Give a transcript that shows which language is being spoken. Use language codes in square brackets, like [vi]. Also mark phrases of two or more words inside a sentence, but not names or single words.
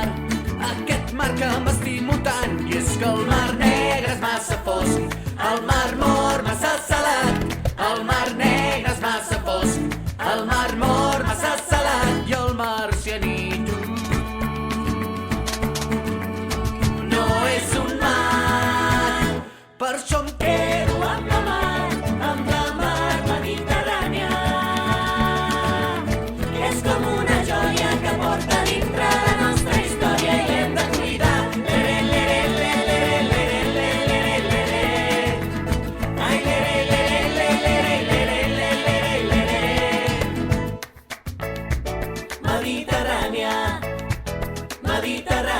[ca] Aquest mar que m'estimo tant, i és que el mar negre és massa fosc, el mar mor massa salat, el mar negre és massa fosc, el mar mor massa salat, i el marcianito no és un mar. Per això em quedo amb la mar Mediterrània, que és com una joia que porta dintre la nostra història i l'hem de cuidar. Lere, lere, lere, lere, lere, lere. Ai, lere, lere, lere, lere, lere, lere. Mediterrània, Mediterrània.